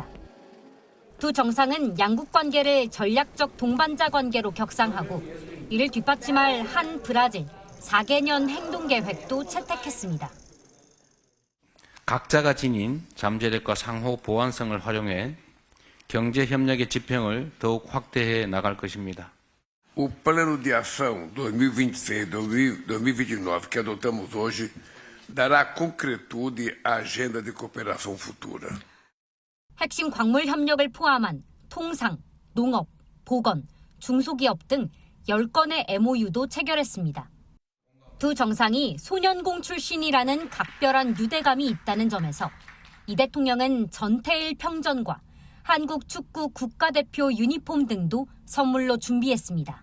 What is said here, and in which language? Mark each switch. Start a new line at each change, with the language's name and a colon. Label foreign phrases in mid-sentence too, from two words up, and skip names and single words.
Korean: 두 정상은 양국 관계를 전략적 동반자 관계로 격상하고 이를 뒷받침할 한 브라질 4개년 행동계획도 채택했습니다. 각자가 지닌 잠재력과 상호 보완성을 활용해 경제협력의 지평을 더욱 확대해 나갈 것입니다.
Portuguese: O plano de ação 2026-2029 que adotamos hoje dará concretude à agenda de cooperação futura.
Korean: 핵심 광물 협력을 포함한 통상, 농업, 보건, 중소기업 등 10건의 MOU도 체결했습니다. 두 정상이 소년공 출신이라는 각별한 유대감이 있다는 점에서 이 대통령은 전태일 평전과 한국 축구 국가대표 유니폼 등도 선물로 준비했습니다.